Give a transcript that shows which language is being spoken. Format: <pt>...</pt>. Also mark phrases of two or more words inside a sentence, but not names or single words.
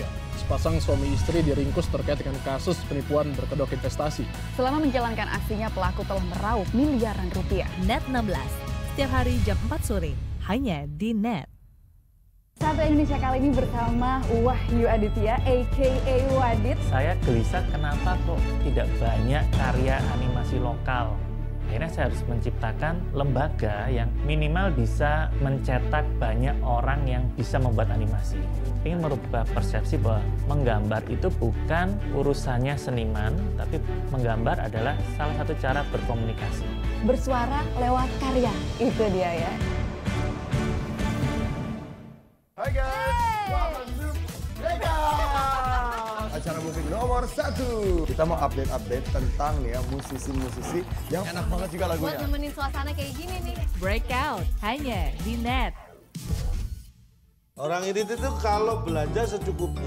<id>Sepasang suami istri diringkus terkait dengan kasus penipuan berkedok investasi. Selama menjalankan aksinya, pelaku telah meraup miliaran rupiah. NET 16, setiap hari jam 4 sore, hanya di NET. Sahabat Indonesia kali ini bersama Wahyu Aditya, a.k.a. Wadit. Saya gelisah kenapa kok tidak banyak karya animasi lokal. Akhirnya saya harus menciptakan lembaga yang minimal bisa mencetak banyak orang yang bisa membuat animasi. Ingin merubah persepsi bahwa menggambar itu bukan urusannya seniman, tapi menggambar adalah salah satu cara berkomunikasi. Bersuara lewat karya, itu dia ya.</id> <en>Hai guys, welcome to Breakout,</en> <id>acara musik nomor 1. Kita mau update tentang nih ya musisi-musisi yang enak banget juga lagunya. Buat nemenin suasana kayak gini nih. Breakout hanya di NET. Orang ini tuh kalau belanja secukupnya.</id>